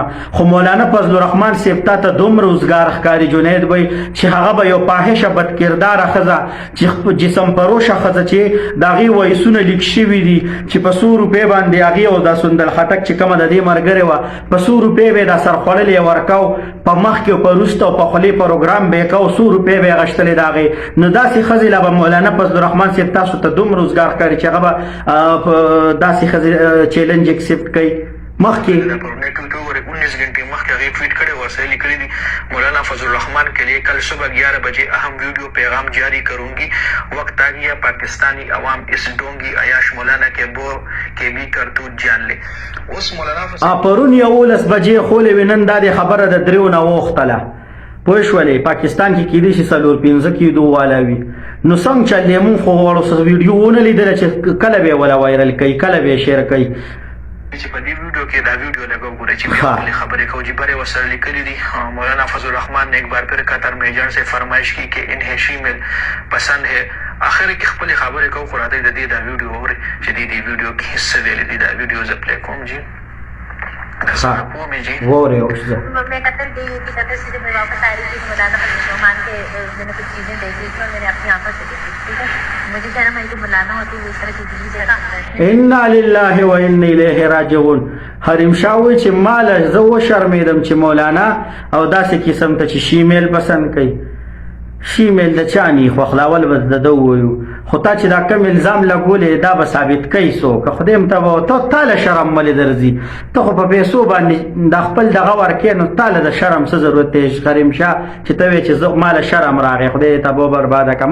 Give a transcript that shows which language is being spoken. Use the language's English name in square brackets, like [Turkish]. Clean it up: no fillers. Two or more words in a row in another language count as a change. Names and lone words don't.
[Pashto] خو مولانا فضل الرحمن صاحب تا ته دومره روزګار ښکاري جنید بی چې هغه به یو فاحشه بدکرداره ښځه چې جسم پروشه ښځه چې د هغې ویسونه لیک شوي دي چې په 100 روپۍ باندې هغې او دا سندل خټک چې کومه د دې ملګرې وه په 100 روپۍ به یې دا سرخوړلې یې ورکو، په مخکې او په وروسته او په خولې پروګرام به یې کو، 100 روپۍ به یې غشتلې د هغې. نو داسې ښځې له به مولانا فضل الرحمن صاحب تاسو ته دومره روزګار ښکاري چې هغه به داسې ښځې چیلنج اکسپټ کوي. مخکې [Urdu] 19 घंटे [Pashto] مخکې هغې ټویټ کړی ورسره لیکلي دي [Urdu] مولانا فضل الرحمن کے لیے کل صبح 11 بجے اہم ویڈیو پیغام جاری کروں گی، وقت آ گیا پاکستانی عوام اس ڈھونگی عیاش مولانا کے بھی کرتوت جان لے. [Pashto] اوس مولانا پرون 11 بجې خولې وې، نن دا د خبره د 3 نه ووختله پوه شولې. پاکستان کې کېدای شي 4-5 کېدو والا وي، نو څنګه چلې مونږ خو غواړو ویډیو ونه لیدله چې کله به یې ولا وایرل کوي کله به یې شیر کوي. چې په دې ویډیو کې دا ویډیو لګو ګورئ چې بیا خبرې کوو جی بره ورسره لیکلي دي مولانا فضل الرحمن [Urdu] نے ایک بار پھر قطر میں ایجنٹ سے فرمائش کی کہ انہیں شیمیل پسند ہے. [Pashto] آخر کې خپلې خبرې کوو خو راځئ د دې دا ویډیو اورئ چې دې ویډیو کې څه ویلي دي. دا ویډیو زه پلی کوم جی وورے اوس [Urdu] میں قطر گئی تھی، قطر سے جب میں واپس آ رہی تھی مولانا فضل الرحمن کے میں نے کچھ چیزیں دیکھی تھی اور میں نے اپنی آنکھوں سے دیکھی. ٹھیک ہے، مجھے شرم آئی کہ مولانا ہوتی ہوئی اس طرح کی دلی جگہ [Arabic] انا لله و انا الیه راجعون. [Pashto] حریم شاه وایي چې ماله زه وشرمېدم چې مولانا او داسې قسم ته چې شیمیل پسند کوي. شیمیل د چا نه خوښلاول به د ده ووایو، خو تا چې دا کم الزام لګولې دا به ثابت کوي څوک. خدای م ته به تاله شرم ولې درځي؟ ته خو په پیسو باندې د خپل دغه ورکې نو تاله د شرم څه ضرورت دی حریم شاه چې ته وایې چې زه ماله شرم راغی خدای ته به برباده کړه.